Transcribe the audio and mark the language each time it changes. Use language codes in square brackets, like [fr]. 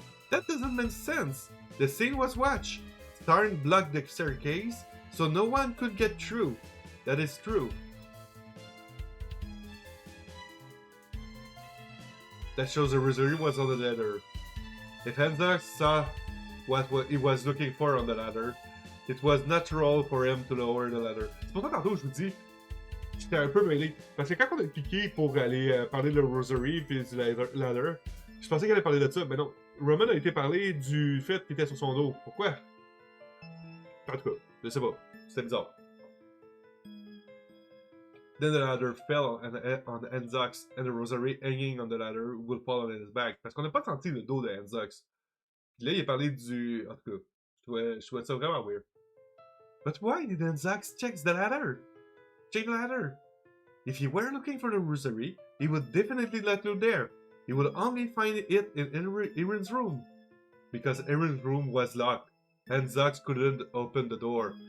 [en] That doesn't make sense. The scene was watched. Starn blocked the staircase, so no one could get through. That is true. That shows the rosary was on the ladder. If Hendrix saw what he was looking for on the ladder, it was natural for him to lower the ladder. [fr] C'est pour ça tantôt je vous dis, j'étais un peu mêlé. Parce que quand on a cliqué pour aller parler de rosary puis du ladder, je pensais qu'il allait parler de ça, mais non. Roman a été parlé du fait qu'il était sur son dos. Pourquoi? En tout cas, je sais pas. C'était bizarre. [en] Then the ladder fell on Enzox, and the rosary hanging on the ladder will fall on his back. [fr] Parce qu'on n'a pas senti le dos de Enzox. Puis là, il a parlé du... En tout cas, je trouvais ça vraiment weird. [en] But why did Enzox check the ladder? Check the ladder. If he were looking for the rosary, he would definitely not look there. He would only find it in Erin's room. Because Erin's room was locked, and Zox couldn't open the door.